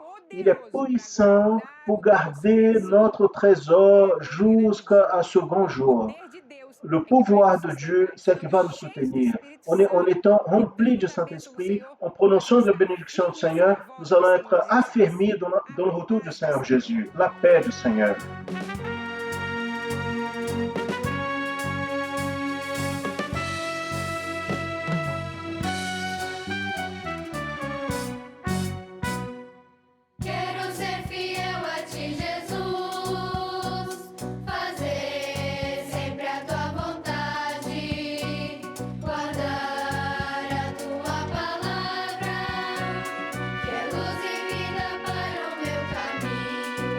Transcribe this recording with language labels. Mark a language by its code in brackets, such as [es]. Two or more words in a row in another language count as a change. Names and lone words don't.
[fr] Il est puissant pour garder notre trésor jusqu'à ce grand jour. Le pouvoir de Dieu, c'est qui va nous soutenir. En étant remplis du Saint-Esprit, en prononçant la bénédiction du Seigneur, nous allons être affermis dans le retour du Seigneur Jésus, la paix du Seigneur. [pt] Quero ser fiel a ti, Jesus, fazer sempre a tua vontade, guardar a tua palavra, que é luz e vida para o meu caminho.